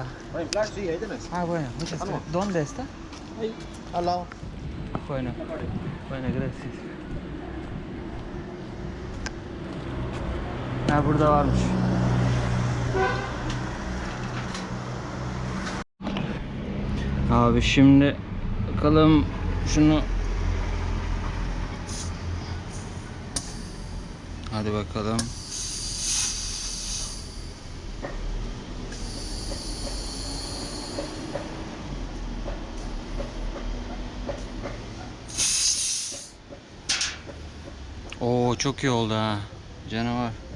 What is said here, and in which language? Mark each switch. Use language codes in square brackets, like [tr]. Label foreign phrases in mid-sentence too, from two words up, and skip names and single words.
[es] Sí, ahí tenés. Ah, bueno, muchas gracias. ¿Dónde está? Ahí, al lado. Bueno, gracias. Ha, [tr] burada varmış. Abi şimdi bakalım şunu. Hadi bakalım. Oo, çok iyi oldu ha. Canavar.